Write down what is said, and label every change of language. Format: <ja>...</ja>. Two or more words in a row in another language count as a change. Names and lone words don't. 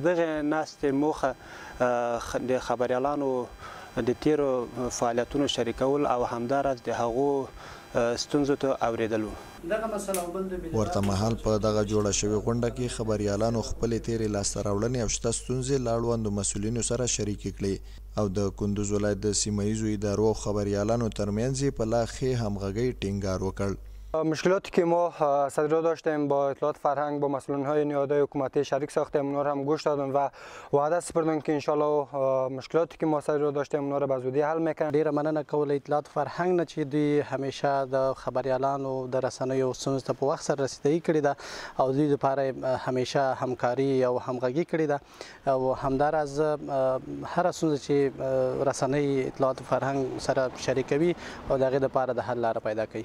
<ps>دغه ناستې موخه د خبریالانو د تیرو فعالیتونو شریکول او همداراز د هغو ستونزو ته اوریدلو. ورته مهال په دغه جوړه شوې غونډه کې خبریالانو خپلې تیرې لاسته راوړنې او شته ستونزې له اړوندو مسؤلینو سره شریکې کړې او د کندوز ولایت د سیمه ییزو ادارو او خبریالانو ترمنځ یې په لا ښې همغږۍ ټینګار وکړ.</ps> <fa>مشکلاتی که ما صدر را داشتیم با اطلاعات فرهنگ با مسئولین نهادهای حکومتی شریک ساختیم، اونا را هم گوش دادن و وعده سپردن که انشالله مشکلاتی که ما صدر را داشتیم اونا را به زودی حل میکنن.</fa> <ps>ډیره مننه کول اطلاعات فرهنگ نه چې دوی همیشه د خبریالانو د رسنیو ستونزو ته په وخت سره رسیدګي کړې ده او دوی لپاره همیشه همکاري او همغږي کړې ده او همداراز هر ستونزه چې رسنۍ اطلاعات فرهنگ سره شریکوي او د هغې لپاره د حل لاره پیدا کوي.</ps>